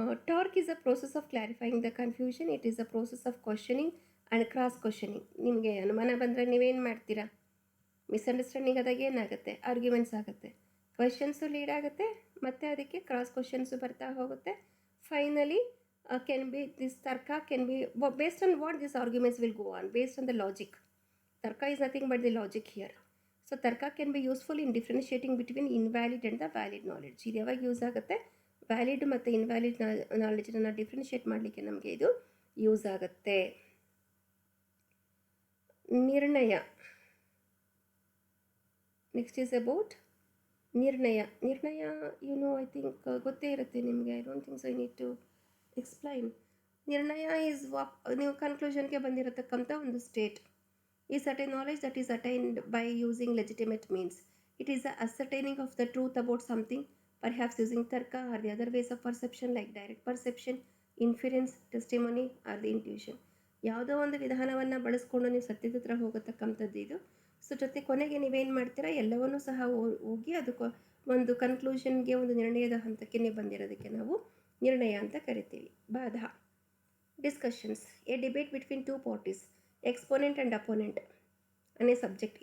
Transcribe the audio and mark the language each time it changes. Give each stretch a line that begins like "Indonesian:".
English: Tarka is a process of clarifying the confusion. It is a process of questioning and cross questioning.
Kannada: ನಿಮಗೆ ಅನುಮಾನ ಬಂದರೆ ನೀವೇನು ಮಾಡ್ತೀರಾ, misunderstanding ಆದಾಗ ಏನಾಗುತ್ತೆ, ಆರ್ಗ್ಯುಮೆಂಟ್ಸ್ ಆಗುತ್ತೆ, ಕ್ವೆಶನ್ಸು ಲೀಡ್ ಆಗುತ್ತೆ, ಮತ್ತು ಅದಕ್ಕೆ ಕ್ರಾಸ್ ಕ್ವಶನ್ಸು ಬರ್ತಾ ಹೋಗುತ್ತೆ.
English: Finally this tarka can be based on what these arguments will go on, based on the logic. Tarka is nothing but the logic here. So tarka can be useful in differentiating between invalid and the valid knowledge.
Kannada: ಇದು ಯಾವಾಗ use ಆಗುತ್ತೆ, valid ಮತ್ತು invalid ನಾಲೆಡ್ಜನ್ನು differentiate ಮಾಡಲಿಕ್ಕೆ ನಮಗೆ ಇದು use ಆಗುತ್ತೆ. ನಿರ್ಣಯ.
English: Next is about nirnaya. I think
Kannada: ಗೊತ್ತೇ ಇರುತ್ತೆ ನಿಮಗೆ.
English: I don't think so I need to explain.
Kannada: ನಿರ್ಣಯ ಈಸ್ ನೀವು ಕನ್ಕ್ಲೂಷನ್ಗೆ ಬಂದಿರತಕ್ಕಂಥ ಒಂದು state.
English: Is attain knowledge that is attained by using legitimate means. It is the ascertaining of the truth about something, perhaps using tarka or the other ways of perception like direct perception, inference, testimony or the intuition.
Kannada: ಯಾವುದೋ ಒಂದು ವಿಧಾನವನ್ನು ಬಳಸ್ಕೊಂಡು ನೀವು ಸತ್ಯದ ಹತ್ರ ಹೋಗತಕ್ಕಂಥದ್ದು ಇದು. So ಜೊತೆ ಕೊನೆಗೆ ನೀವೇನು ಮಾಡ್ತೀರಾ, ಎಲ್ಲವನ್ನೂ ಸಹ ಹೋಗಿ ಅದಕ್ಕೆ ಒಂದು ಕನ್ಕ್ಲೂಷನ್ಗೆ, ಒಂದು ನಿರ್ಣಯದ ಹಂತಕ್ಕೆ ನೀವು ಬಂದಿರೋದಕ್ಕೆ ನಾವು ನಿರ್ಣಯ ಅಂತ ಕರಿತೀವಿ. ಬಾಧ.
English: Discussions, a debate between 2 parties, exponent and opponent ಅನ್ನೇ subject.